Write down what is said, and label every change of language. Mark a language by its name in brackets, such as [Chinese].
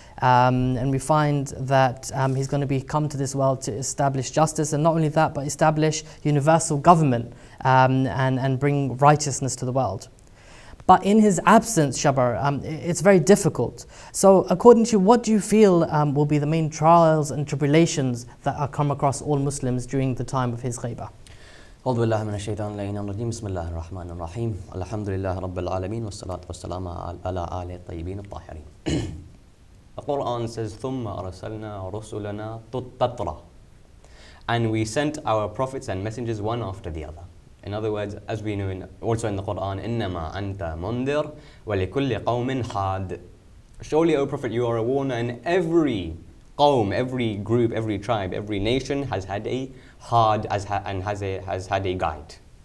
[English] And we find that he's going to come to this world to establish justice, and not only that, but establish universal government and bring righteousness to the world. But in his absence, Shabbar, it's very difficult. So according to you, what do you feel will be the main trials and tribulations that are come across all Muslims during the time of his ghaibah? [Arabic] أعوذ بالله من الشيطان اللعين الرجيم بسم الله الرحمن الرحيم الحمد لله رب العالمين والصلاة والسلام على آله الطيبين الطاهرين. [English] The Quran says [Arabic] ثم أرسلنا رسلنا تترى, [English] and we sent our prophets and messengers one after the other. In other words, as we know also in the Quran, [Arabic] إنما أنت منذر ولكل قوم حاد. [English] Surely, O Prophet, you are a warner, and every qawm, every group, every tribe, every nation has had a had and has had a guide.